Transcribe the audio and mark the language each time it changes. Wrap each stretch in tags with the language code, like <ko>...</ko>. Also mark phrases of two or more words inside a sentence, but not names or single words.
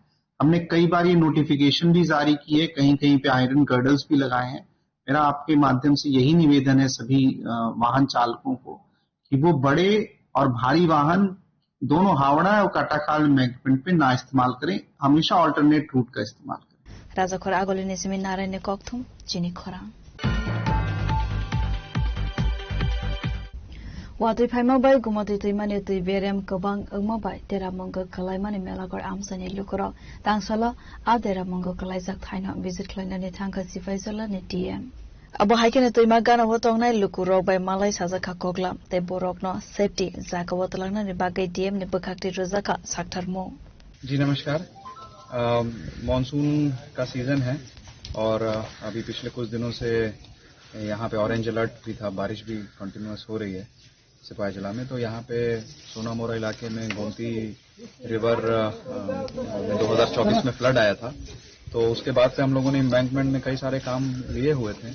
<hi>हमने कई बार ये नोटिफिकेशन भी जारी की है, कहीं कहीं पे आयरन गर्डर्स भी लगाए हैं। मेरा आपके माध्यम से यही निवेदन है सभी वाहन चालकों को कि वो बड़े और भारी वाहन दोनों हावड़ा और कटाखाल एम्बैंकमेंट पे ना इस्तेमाल करें, हमेशा ऑल्टरनेट रूट का इस्तेमाल करें।</hi> <trp>राजाखर आगोली निसिमिन नारायण कक्थुम चिनी खोरां वातुई फाइमाबाय गुमतुई तुइमानि तुइ बेरेम गोबां ओंमाबाय देरामंगो खालायमानि मेलागर आमसानि लुखराव तांसाला आ देरामंगो खालायजाक थाइना बिजित खालायनानि थांखा सिफायजलानि डीएम abo haikene tuima gana wotongnai lukurok bai malai sajaka koklam te borokno safety jaka wotlangna bagai dm ne bakakti rozaka saktarmo।</trp> <hi>जी नमस्कार। मॉनसून का सीजन है और अभी पिछले कुछ दिनों से यहाँ पे ऑरेंज अलर्ट भी था, बारिश भी कंटिन्यूअस हो रही है सिपाही जिला में। तो यहाँ पे सोनामोरा इलाके में गोमती रिवर 2024 में फ्लड आया था, तो उसके बाद से हम लोगों ने एम्बैंकमेंट में कई सारे काम लिए हुए थे।</hi>